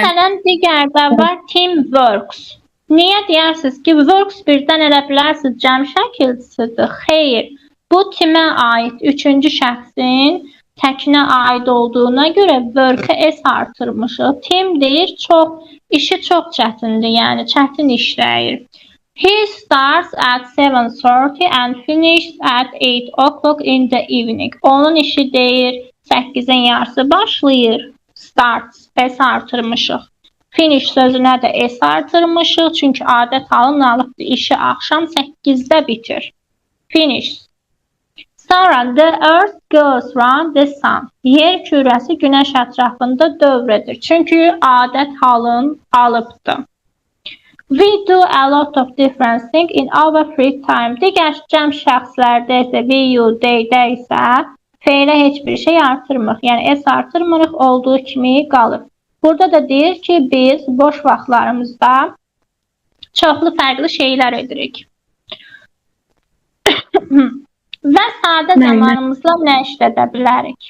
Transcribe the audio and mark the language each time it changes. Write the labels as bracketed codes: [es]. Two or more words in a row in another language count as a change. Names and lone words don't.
[az] Məsələn, digərdə var teamworks. Niyə deyirsiniz ki, works birdən elə bilərsiniz cəm şəkilçisidir? Xeyr. Bu timə aid, üçüncü şəxsin təkinə aid olduğuna görə work-ə S artırmışıq. Team deyir, işi çox çətindir, yəni çətin işləyir. [en] He starts at 7:30 and finishes at 8 o'clock in the evening. [az] Onun işi deyir 8-in yarısı başlayır. Starts, S artırmışıq. Finish sözünə də S artırmışıq. Çünki adət halının alıbdır. İşi axşam 8-də bitir. Finish. [en] Sonra the earth goes round the sun. [az] Yer kürəsi günəş ətrafında dövr edir. Çünki adət halın alıbdır. [en] We do a lot of different things in our free time. [az] Digər cəm şəxslərdə isə [en] we, you, [az] they-də isə feylə heç bir şey artırmırıq. Yəni S artırmırıq, olduğu kimi qalır. Burada da deyir ki, biz boş vaxtlarımızda çoxlu fərqli şeylər edirik. Və sadə zamanımızla nə işlədə bilərik?